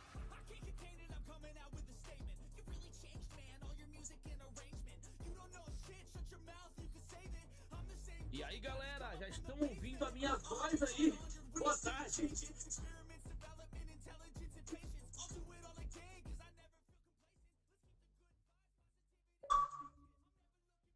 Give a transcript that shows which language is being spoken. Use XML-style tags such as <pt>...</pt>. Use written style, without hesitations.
<en>I can't contain it, I'm coming out with a statement. You really changed, man, all your music and arrangement. You don't know shit, shut your mouth, you can save it. I'm the same.</en> <pt>E aí galera, já estão ouvindo a minha voz aí? Boa tarde!</pt> <en>Experiments, development, intelligence, and patience. I'll do it all again, 'cause I never feel complacent. Let's keep the good vibes,</en>